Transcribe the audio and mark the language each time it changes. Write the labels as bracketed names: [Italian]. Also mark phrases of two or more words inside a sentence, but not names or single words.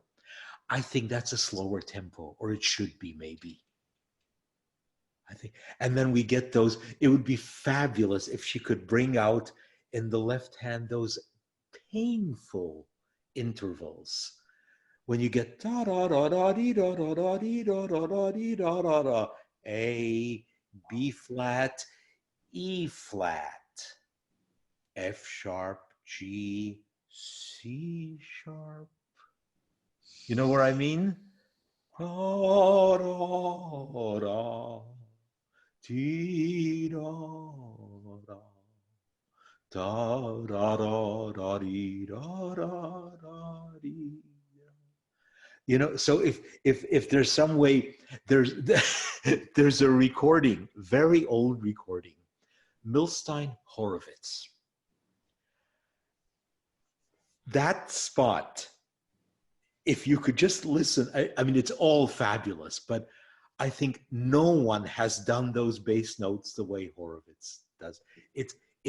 [English] I think that's a slower tempo, or it should be, maybe. I think, and then we get those. It would be fabulous if she could bring out in the left hand those painful intervals when you get da da da da dee da da da dee da da da dee da da da, A, B flat, E flat, F sharp, G, C sharp. You know where I mean? Da da da. Dee, da, da, da, da, da, da, dee, da, da, da, dee. You know, so if there's some way, there's a recording, very old recording, Milstein Horowitz. That spot, if you could just listen, I mean, it's all fabulous, but I think no one has done those bass notes the way Horowitz does.